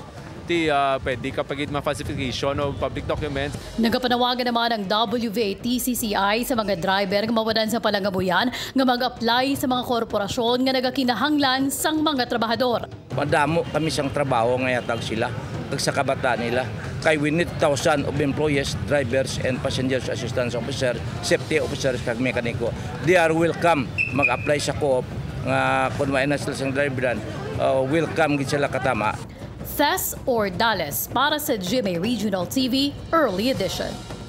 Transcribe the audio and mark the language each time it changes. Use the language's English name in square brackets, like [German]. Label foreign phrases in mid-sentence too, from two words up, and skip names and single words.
[Hiligaynon] Pwede kapag ma- [English] falsification of public documents. [Hiligaynon] Nagapanawagan naman ang WVA-TCCI sa mga driver nga mawadan sa palangabuyan nga mag-apply sa mga korporasyon nga nagakinahanglan sang mga trabahador. Padamo kami sang trabaho nga yatag sila kag sa kabataan nila. [English] Kay we need 1,000 of employees, drivers and passengers assistance officer, safety officers [Hiligaynon] kag mekaniko. [English] They are welcome [Hiligaynon] mag-apply sa co-op nga kun may na sila sang driveran. Welcome gid sila katama. Tess Ordales para sa GMA Regional TV Early Edition.